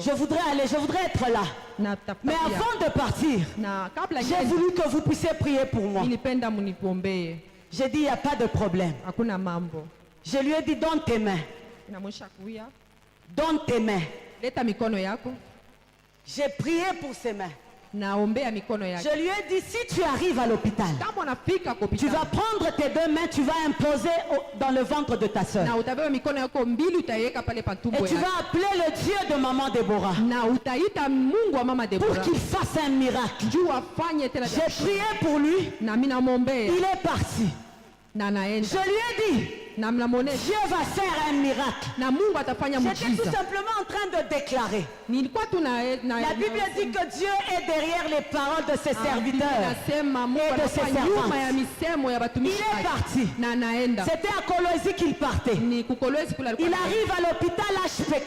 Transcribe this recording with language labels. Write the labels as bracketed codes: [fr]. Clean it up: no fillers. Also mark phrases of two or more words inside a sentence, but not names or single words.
[fr] Je voudrais aller, je voudrais être là. Mais avant de partir, j'ai voulu que vous puissiez prier pour moi. [sw] Nilipenda munipombe. [fr] J'ai dit, il n'y a pas de problème. [sw] Hakuna mambo. [fr] Je lui ai dit, donne tes mains. [sw] Namwonyesha kuya. [fr] Donne tes mains. [sw] Leta mikono yako. [fr] J'ai prié pour ses mains. [sw] Naombea mikono yako. [fr] Je lui ai dit, si tu arrives à l'hôpital, [sw] Kama unafika kwa hospitali, [fr] tu vas prendre tes deux mains, tu vas imposer dans le ventre de ta soeur. [sw] Na utabeba mikono yako mbili utaiweka pale pa tumbo [fr] Et [sw] yako. [fr] tu vas appeler le Dieu de maman Déborah. [sw] Na utaita Mungu wa mama Deborah. [fr] Pour qu'il fasse un miracle. [sw] Juu afanye tena. [fr] J'ai prié pour lui. [sw] Na mimi namuombea. [fr] Il est parti. [sw] Na naenda. [fr] Je lui ai dit, [sw] na mnamuonesha [fr] Dieu va faire un miracle. [sw] Na Mungu atafanya muujiza. [fr] J'étais tout simplement en train de déclarer. [sw] Nilikuwa [fr] la Bible dit que Dieu est derrière les paroles de ses serviteurs et de ses servantes. Il est parti. C'était à Kolwezi qu'il partait. Il arrive à l'hôpital HPK.